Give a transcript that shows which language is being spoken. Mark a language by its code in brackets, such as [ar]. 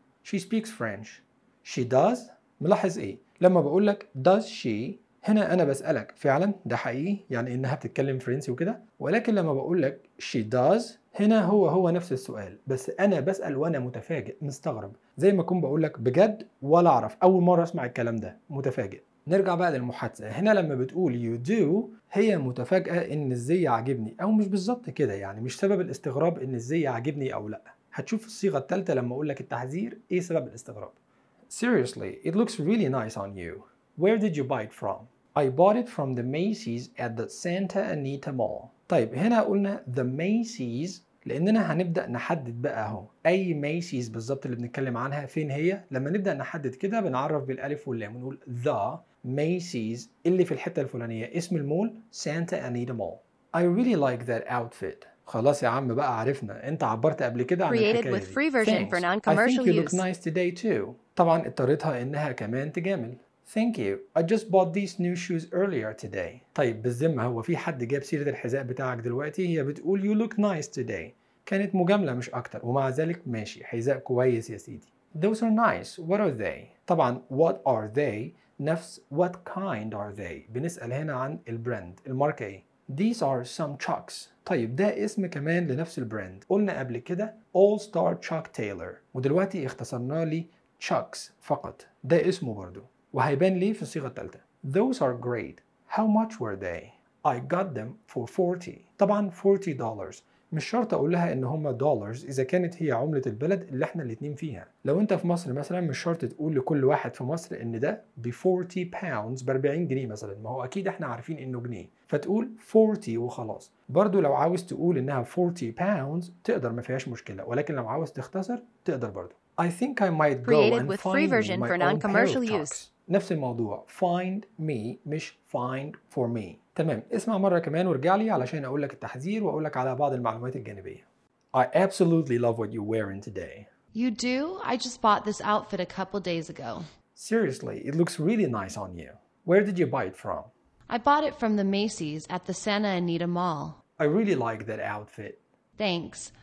[en] she speaks french she does [ar] ملاحظ ايه لما بقول لك [en] does she [ar] هنا انا بسألك فعلا ده حقيقي يعني انها بتتكلم فرنسي وكده ولكن لما بقول لك [en] she does [ar] هنا هو نفس السؤال بس انا بسأل وانا متفاجئ مستغرب زي ما اكون بقول لك بجد ولا اعرف اول مره اسمع الكلام ده متفاجئ نرجع بقى للمحادثه هنا لما بتقول [en] you do [ar] هي متفاجئه ان الزي عاجبني او مش بالظبط كده يعني مش سبب الاستغراب ان الزي عاجبني او لا هتشوف الصيغه الثالثه لما اقول لك التحذير ايه سبب الاستغراب [en] seriously it looks really nice on you Where did you buy it from? I bought it from the Macy's at the Santa Anita Mall. [ar] طيب هنا قلنا the Macy's لأننا هنبدأ نحدد بقى هو أي Macy's بالضبط اللي بنتكلم عنها فين هي؟ لما نبدأ نحدد كده بنعرف بالألف واللام ونقول the Macy's اللي في الحتة الفلانية اسم المول Santa Anita Mall. [en] I really like that outfit. [ar] خلاص يا عم بقى عرفنا انت عبرت قبل كده عن الحكاية [en] Created with free version for non-commercial use. I think you look nice today too. [ar] طبعا اضطرتها انها كمان تجامل. [en] Thank you. I just bought these new shoes earlier today. [ar] طيب بالذمة هو في حد جاب سيرة الحذاء بتاعك دلوقتي هي بتقول [en] you look nice today. [ar] كانت مجاملة مش أكتر ومع ذلك ماشي حذاء كويس يا سيدي. [en] Those are nice. What are they? [ar] طبعا [en] what are they [ar] نفس [en] what kind are they. [ar] بنسأل هنا عن البراند الماركة ايه. [en] These are some Chucks. [ar] طيب ده اسم كمان لنفس البراند. قلنا قبل كده All Star Chuck Taylor. ودلوقتي اختصرنا لي Chucks فقط. ده اسمه برضو. وهيبان ليه في الصيغة الثالثة [en] Those are great How much were they? I got them for 40 [ar] طبعا $40 مش شرط أقولها إن هما dollars إذا كانت هي عملة البلد اللي احنا الاتنين فيها لو انت في مصر مثلا مش شرط تقول لكل واحد في مصر إن ده ب 40 pounds ب40 جنيه مثلا ما هو أكيد احنا عارفين إنه جنيه فتقول 40 وخلاص برضو لو عاوز تقول إنها 40 pounds تقدر ما فيهاش مشكلة ولكن لو عاوز تختصر تقدر برضو [en] I think I might go and find me my own pair of Chucks. [ar] نفس الموضوع. [en] Find me [ar] مش [en] find for me. [ar] تمام. اسمع مرة كمان وارجع لي علشان أقول لك التحذير وأقول لك على بعض المعلومات الجانبية. [en] I absolutely love what you're wearing today. You do? I just bought this outfit a couple days ago. Seriously, it looks really nice on you. Where did you buy it from? I bought it from the Macy's at the Santa Anita Mall. I really like that outfit. Thanks.